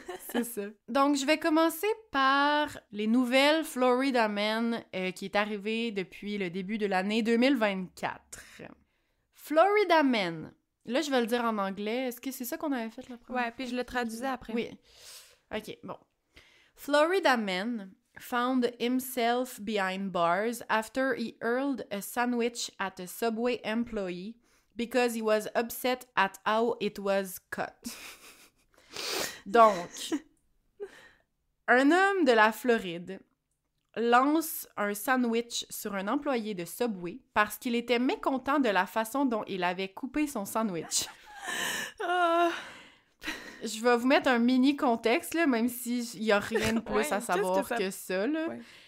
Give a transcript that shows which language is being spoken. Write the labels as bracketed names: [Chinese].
[French] C'est ça. Donc, je vais commencer par les nouvelles Florida Men qui est arrivée depuis le début de l'année 2024. Florida Men. Là, je vais le dire en anglais. Est-ce que c'est ça qu'on avait fait la première fois? Ouais, puis je le traduisais après. Oui. OK, bon. [English] Florida Man found himself behind bars after he hurled a sandwich at a Subway employee because he was upset at how it was cut. [French] Donc, un homme de la Floride lance un sandwich sur un employé de Subway parce qu'il était mécontent de la façon dont il avait coupé son sandwich. Je vais vous mettre un mini contexte, là, même s'il n'y a rien de plus à savoir que ça. Là. Ouais.